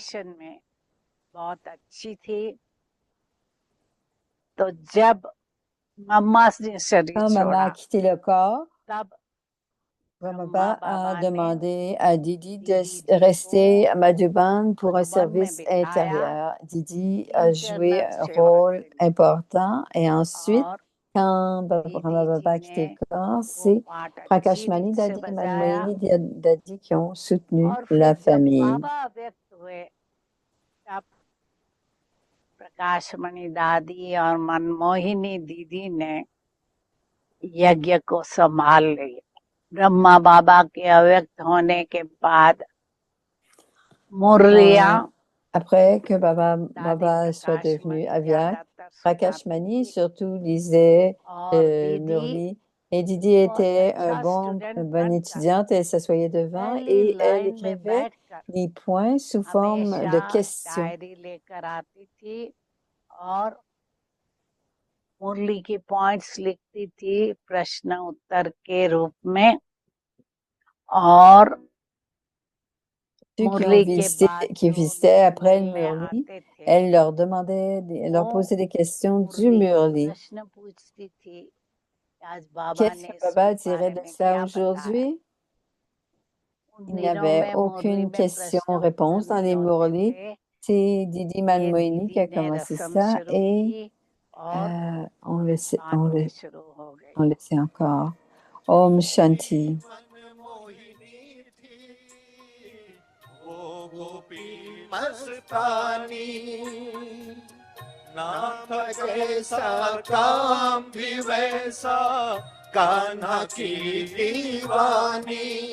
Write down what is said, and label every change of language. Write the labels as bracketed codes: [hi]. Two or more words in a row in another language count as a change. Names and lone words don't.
[fr] Quand maman a quitté le corps, Baba a demandé à Didi de rester à Madhuban pour un service intérieur. Didi a joué un rôle important et ensuite, quand Baba a quitté le corps, c'est Prakashmani Dadi et Manmohini Dadi qui ont soutenu la famille. [hi] प्रकाशमणि दादी और मनमोहिनी दीदी ने यज्ञ को संभाल लिया. ब्रह्मा बाबा के अव्यक्त होने के बाद मुरलियां [fr] après que Baba soit devenu avyak, Prakashmani surtout lisait Murli et Didi était une bonne étudiante, elle s'assoyait devant et elle écrivait les points sous forme de questions. [hi] और मुरली की पॉइंट्स लिखती थी प्रश्न उत्तर के रूप में और [fr] ceux qui visitaient après le Murli, elle leur posait des questions du Murli. Qu'est-ce que Baba dirait de ça aujourd'hui? Il n'y avait aucune question-réponse dans les Murli. C'est Didi Manmohini qui a commencé ça et on le sait encore. [hi] Om Shanti. नाथ जैसा काम भी वैसा कान्हा की दीवानी